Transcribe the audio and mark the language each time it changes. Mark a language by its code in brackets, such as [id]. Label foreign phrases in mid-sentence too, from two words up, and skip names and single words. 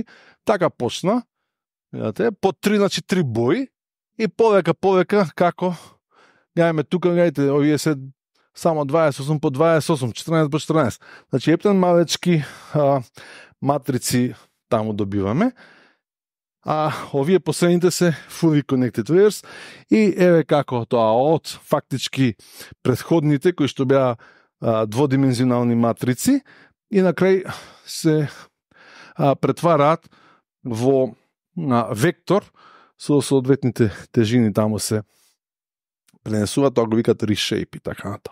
[mk] Така почна. Видате, по 3, значи 3 бои. И полека, како гледаме тука, гледате, овие се само 28 по 28, 14 по 14. Значи, ептен малечки матрици таму добиваме. Овие последните се [en] fully connected layers [mk] и еве како тоа од фактички предходните кои што беа дводимензионални матрици и на крај се претвараат во вектор со соодветните тежини таму се пренесува, тоа го викат reshape и така натаму.